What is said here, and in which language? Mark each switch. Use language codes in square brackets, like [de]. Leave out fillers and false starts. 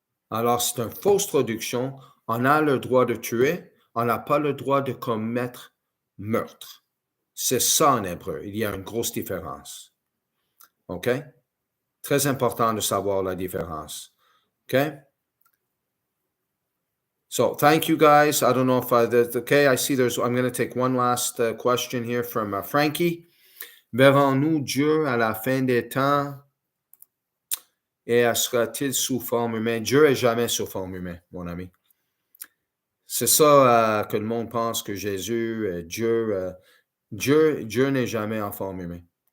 [fr] Alors, c'est une fausse traduction. On a le droit de tuer, on n'a pas le droit de commettre meurtre. C'est ça en hébreu. Il y a une grosse différence. OK? Très important de savoir la différence. OK? [en] So, thank you guys. I don't know if okay, I see I'm going to take one last question here from Frankie. [fr] Verrons-nous Dieu à la fin des temps et sera-t-il sous forme humaine? Dieu n'est jamais sous forme humaine, mon ami. C'est ça que le monde pense que Jésus, Dieu n'est jamais en forme humaine.